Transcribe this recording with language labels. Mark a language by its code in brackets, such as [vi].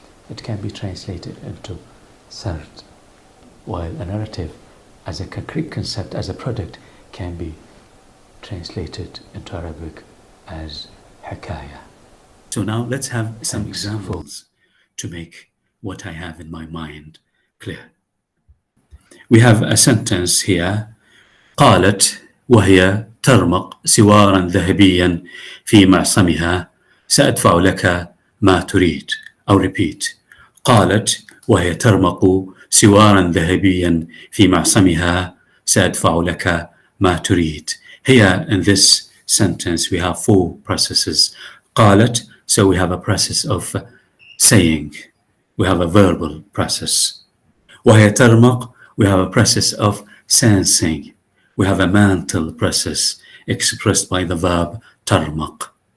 [en] It can be translated into third, while a narrative as a concrete concept, as a product, can be translated into Arabic as hikaya. So now let's have some examples to make what I have in my mind clear. We have a sentence here. [ar] قالت وهي ترمق سوارا ذهبيا في معصمها سأدفع لك ما تريد. [en] أو repeat. [ar] قالت وهي ترمق سوارا ذهبيا في معصمها سأدفع لك ما تريد. [en] Here in this sentence we have four processes. قالت, so we have a process of saying. We have a verbal process. [ar] وهي ترمق, [en] we have a process of sensing. We have a mental process expressed by the verb ترمق.